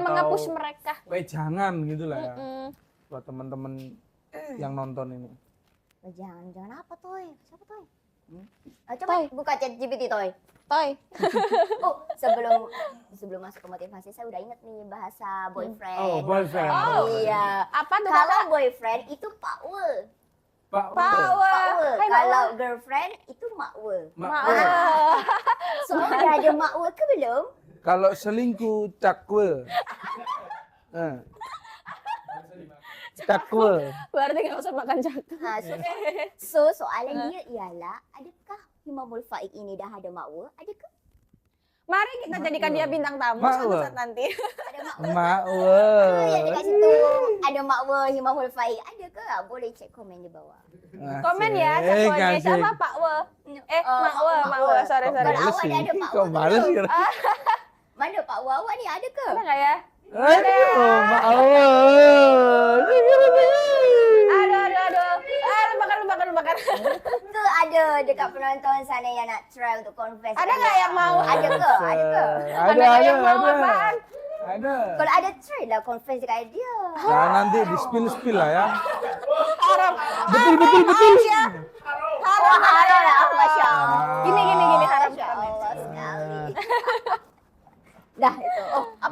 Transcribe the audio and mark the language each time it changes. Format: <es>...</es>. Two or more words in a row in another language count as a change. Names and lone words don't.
<id>mengepush mereka? wejangan gitu lah ya. Mm. Buat teman-teman yang nonton ini. Oh, jangan apa Toy? Siapa Toy? Coba Toy. buka chat GPT Toy. Toy. Oh, sebelum masuk ke motivasi saya udah inget nih bahasa boyfriend. Oh, boyfriend. Oh. Iya. Apa tuh Kalau Kakak? boyfriend itu pakwe. Pak. Pakwe. Hai, Kalau girlfriend itu makwe. Makwe. So udah ada makwe ke belum? Kalau selingkuh cakwe. Cakwe. Berarti nggak usah makan jagung. Nah,</id> <ms>so soalnya dia ialah, adakah Imamul Faik ini dah ada makwe? Adakah?</ms> <id>Mari kita jadikan dia bintang tamu Makwe. suatu saat nanti.</id> <ms>Ada makwe? Makwe. Ya dekat situ ada makwe Imamul Faik. Adakah? Boleh cek komen di bawah. Komen ya, sesuai siapa Pak We? Mak We, sorry. Kalau awak dah ada Pak Kok We males belum? ya? Mana Pak We awak ni ada ke?</ms> <id>Ada nggak ya?</id> <ms>Aduh, Makwe. Aduh. Lupakan. Tu ada dekat penonton sana yang nak try untuk confess.</ms> <id>Ada nggak yang mau?</id> <ms>Ada ke? Ada ke? Ada,</ms> <id>yang mau</id> <ms>ada.</ms> <id>apaan?</id> <ms>Ada. Kalau ada try lah confess dekat dia.</ms> <id>Nah, nanti di-spill lah ya.</id> <ms>Haram. Betul. Haram lah, Masya Allah. Gini haram. Masya Allah sekali. Dah itu. Oh, apa</ms>